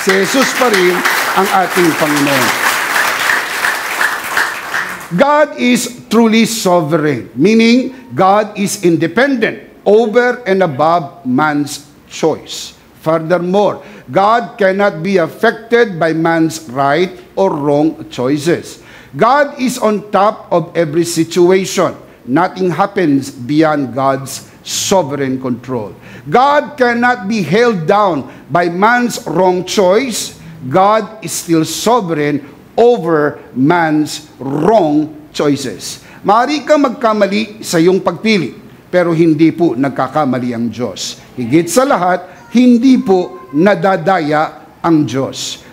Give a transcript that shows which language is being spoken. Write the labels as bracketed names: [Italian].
[Filipino] Si Jesus pa rin ang ating Panginoon. [English] God is truly sovereign, meaning God is independent over and above man's choice. Furthermore, God cannot be affected by man's right or wrong choices. God is on top of every situation. Nothing happens beyond God's sovereign control. God cannot be held down by man's wrong choice. God is still sovereign over man's wrong choices. [Filipino] Maaari kang magkamali sa iyong pagpili, pero hindi po nagkakamali ang Diyos. Higit sa lahat, hindi po nadadaya ang Diyos.